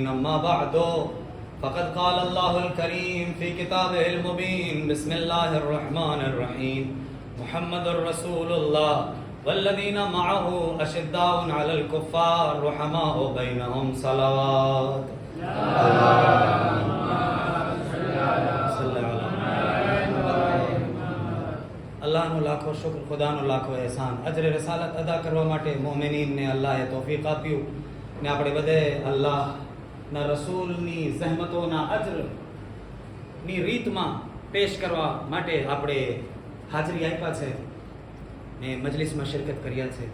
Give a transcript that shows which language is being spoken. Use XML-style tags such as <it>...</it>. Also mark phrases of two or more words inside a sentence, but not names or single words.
<ar>أما بعد فقد قال الله الكريم في كتابه المبين بسم الله الرحمن الرحيم محمد رسول الله والذين معه أشداء على الكفار رحماء بينهم صلوات</ar> <gu>અલ્લાહનો લાખો શુક્ર, ખુદાનો લાખો એહસાન. અજરે રસાલત અદા કરવા માટે મોમિનીનને અલ્લાહે તૌફીક આપ્યું ને આપણે બધે અલ્લાહના રસૂલની જહેમતોના અજરની રીતમાં પેશ કરવા માટે આપણે હાજરી આપ્યા છે ને મજલિસમાં શિરકત કર્યા છે.</gu>